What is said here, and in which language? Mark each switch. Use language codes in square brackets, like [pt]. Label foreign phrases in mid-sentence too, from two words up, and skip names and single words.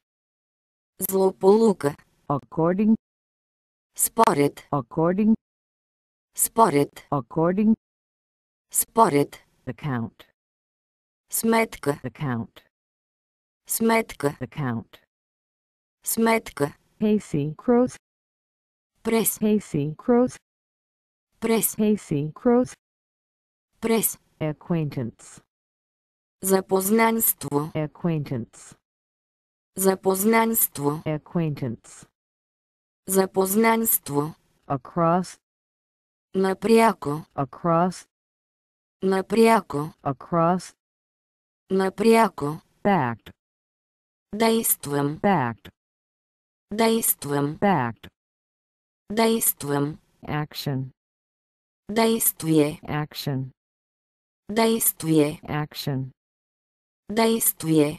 [bg] Злополука. [en] according, [bg] Според. [en] according, [bg] Според. [en] according, [bg] Според. [en] account, [bg] Сметка. [en] account, [bg] Сметка. [en] account, [bg] Сметка. [en] Hasty crows, [bg] Прес. [en] hasty crows, [bg] Прес. [en] hasty crows, [bg] Прес. [en] acquaintance, [bg] Запознанство. [en] acquaintance, [bg] Запознанство. [en] acquaintance, [bg] Запознанство. [en] across, [bg] Напряко. [en] across, [bg] Напряко. [en] across, [bg] Напряко. [en] fact, [bg] Действам. [en] fact, [bg] Действам. [en] fact, [bg] Действам. [en] action, [bg] Действие. [en] action, [bg] Действие. [en] action, [bg] Действие.